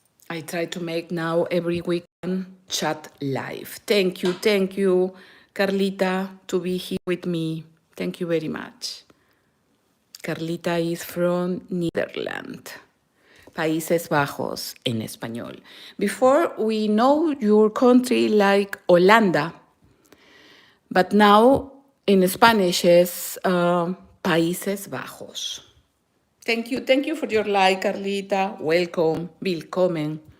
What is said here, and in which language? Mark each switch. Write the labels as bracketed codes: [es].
[en] I try to make now every weekend chat live. Thank you, Carlita, to be here with me. Thank you very much. Carlita is from Netherlands. [es] Países Bajos en español. [en] Before we know your country like Holanda, but now in Spanish is Países Bajos. Thank you for your like, Carlita. Welcome, willkommen.